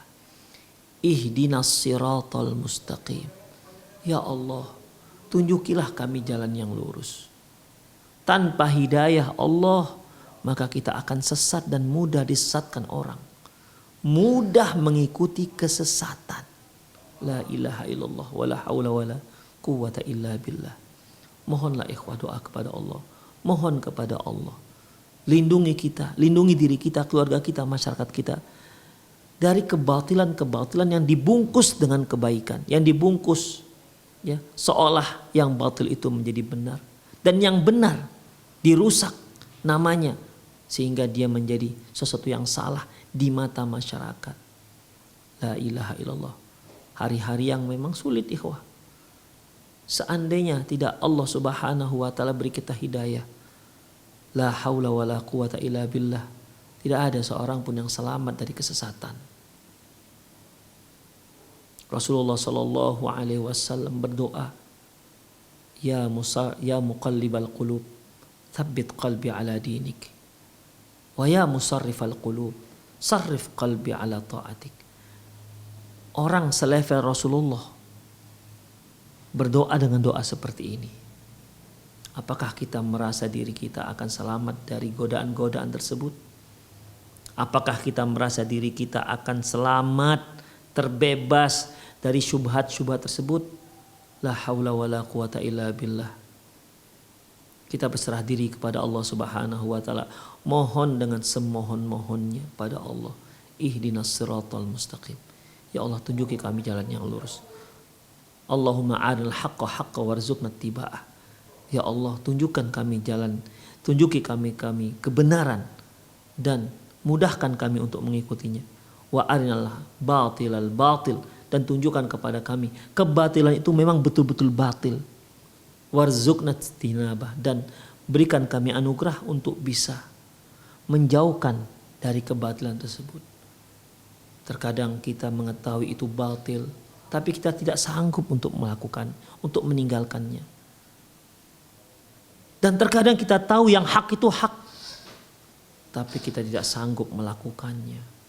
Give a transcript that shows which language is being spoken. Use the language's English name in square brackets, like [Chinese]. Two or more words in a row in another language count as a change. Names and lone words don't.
[Arabic] اهدنا الصراط المستقيم. [Indonesian] Ya Allah, tunjukilah kami jalan yang lurus. Tanpa hidayah Allah, maka kita akan sesat dan mudah disesatkan orang. Mudah mengikuti kesesatan. [Arabic] لا إله إلا الله ولا حول ولا قوة إلا بالله. [Indonesian] Mohonlah ikhwah doa kepada Allah. Mohon kepada Allah. Lindungi kita, lindungi diri kita, keluarga kita, masyarakat kita. Dari kebatilan-kebatilan yang dibungkus dengan kebaikan. Yang dibungkus ya, seolah yang batil itu menjadi benar. Dan yang benar dirusak namanya. Sehingga dia menjadi sesuatu yang salah di mata masyarakat. [Arabic] لا إله إلا الله. [Indonesian] Hari-hari yang memang sulit ikhwah. Seandainya tidak Allah [Arabic] سبحانه وتعالى [Indonesian] beri kita hidayah, [Arabic] لا حول ولا قوة إلا بالله, [Indonesian] tidak ada seorang pun yang selamat dari kesesatan. [Arabic] Rasulullah صلى الله عليه وسلم berdoa, يا مقلب القلوب ثبت قلبي على دينك. ويا مصرف القلوب صرف قلبي على طاعتك. [Indonesian] Orang selevel Rasulullah berdoa dengan doa seperti ini. Apakah kita merasa diri kita akan selamat dari godaan-godaan tersebut? Apakah kita merasa diri kita akan selamat, terbebas dari syubhat-syubhat tersebut? [Arabic] لا حول ولا قوة إلا بالله. [Indonesian] Kita berserah diri kepada Allah [Arabic] سبحانه وتعالى, [Indonesian] mohon dengan semohon-mohonnya pada Allah. [Arabic] اهدنا الصراط المستقيم. [Indonesian] Ya Allah, tunjuki kami jalan yang lurus. [Arabic] اللهم أرنا الحق حقا وارزقنا اتباعه. [Indonesian] Ya Allah, tunjukkan kami jalan, tunjuki kami kebenaran dan mudahkan kami untuk mengikutinya. [Arabic] وأرنا الباطل باطلا, [Indonesian] dan tunjukkan kepada kami kebatilan itu memang betul-betul batil. [Arabic] وارزقنا اجتنابه, [Indonesian] dan berikan kami anugerah untuk bisa menjauhkan dari kebatilan tersebut. Terkadang kita mengetahui itu batil, tapi kita tidak sanggup untuk melakukan, untuk meninggalkannya. Dan terkadang kita tahu yang hak itu hak, tapi kita tidak sanggup melakukannya.